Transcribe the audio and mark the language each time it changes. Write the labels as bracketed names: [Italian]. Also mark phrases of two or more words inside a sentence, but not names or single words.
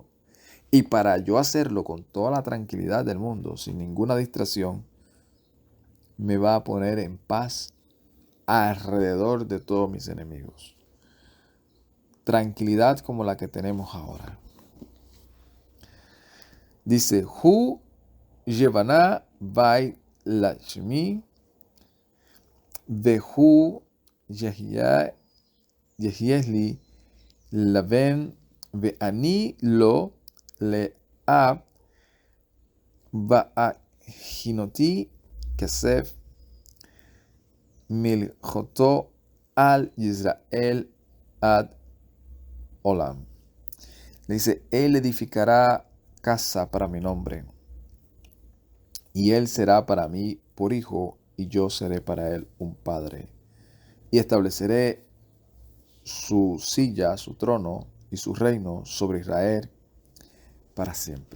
[Spanish] Y para yo hacerlo con toda la tranquilidad del mundo, sin ninguna distracción, me va a poner en paz alrededor de todos mis enemigos. Tranquilidad como la que tenemos ahora. Dice, [Hebrew] הוא יבנה בית לשמי והוא יהיה לי לבן ואני לו לאב והכינותי כסא מלכותו על ישראל עד עולם. [Spanish] Le dice, él edificará casa para mi nombre, y él será para mí por hijo, y yo seré para él un padre. Y estableceré su silla, su trono y su reino sobre Israel para siempre.